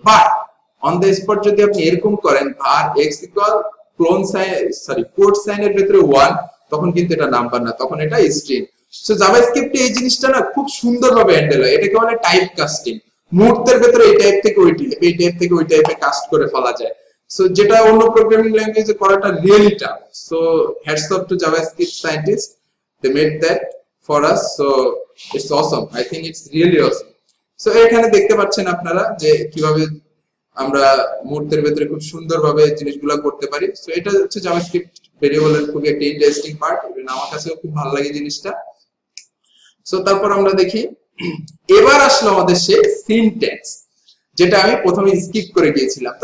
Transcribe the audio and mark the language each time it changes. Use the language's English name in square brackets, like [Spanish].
[Bangla] But on the spot যদি আপনি এরকম করেন var x equal clone sign code সাইনের ভিতরে 1, তখন কিন্তু এটা নাম্বার না, তখন এটা স্ট্রিং। সো জাভাস্ক্রিপ্টে এই জিনিসটা না খুব সুন্দরভাবে হ্যান্ডেল হয়, এটাকে বলে টাইপ কাস্টিং। মুহূর্তের ভিতরে এই টাইপ থেকে ওই টাইপ, এই টাইপ থেকে ওই টাইপে কাস্ট করে ফেলা যায়, সো যেটা অন্য প্রোগ্রামিং ল্যাঙ্গুয়েজে করাটা really tough. [English] So hats off to JavaScript scientist, they made that for us, so it's awesome, I think it's really awesome. [Bangla] So এখানে দেখতে পাচ্ছেন আপনারা যে কিভাবে আমরা মুহূর্তের ভিতরে খুব সুন্দরভাবে জিনিসগুলো করতে পারি। সো এটা হচ্ছে জাভাস্ক্রিপ্ট ভেরিয়েবলের খুবই একটা ইন্টারেস্টিং পার্ট, আমার কাছেও খুব ভালো লাগে জিনিসটা। সো তারপর আমরা দেখি, এবার আসলো আমাদের সেই সিনট্যাক্স, যেটা আমি প্রথমে স্কিপ করে গিয়েছিলাম।